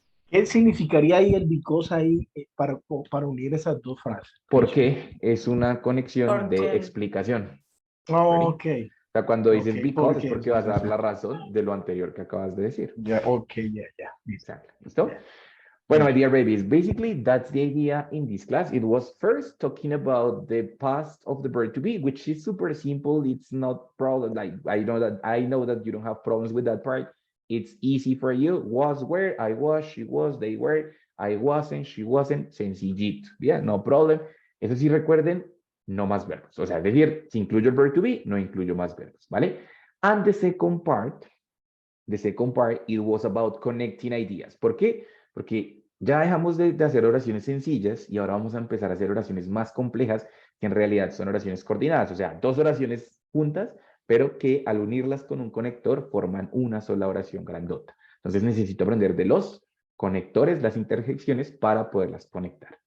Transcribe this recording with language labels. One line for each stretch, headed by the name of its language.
Spanish: ¿Qué significaría ahí el because ahí para unir esas dos frases? Porque es una conexión de Porque explicación. Ready? Ok, O sea, cuando dices ok, because es porque porque vas a dar entonces, la razón de lo anterior que acabas de decir. ya, ok, ya. Listo. Exacto. ¿Listo?
English: Bueno, my dear babies, basically that's the idea in this class. It was first talking about the past of the verb to be, which is super simple. It's not problem. Like I know that you don't have problems with that part. It's easy for you. Was, were, I was, she was, they were, I wasn't, she wasn't.
Spanish: Sencillito.
English: Yeah, no problem.
Spanish: Eso sí, recuerden, no más verbos. O sea, es decir, si incluyo el verb to be, no incluyo más verbos, ¿vale?
English: And the second part, it was about connecting ideas.
Spanish: ¿Por qué? Porque ya dejamos de hacer oraciones sencillas y ahora vamos a empezar a hacer oraciones más complejas que en realidad son oraciones coordinadas. O sea, dos oraciones juntas, pero que al unirlas con un conector forman una sola oración grandota. Entonces necesito aprender de los conectores, las interjecciones para poderlas conectar.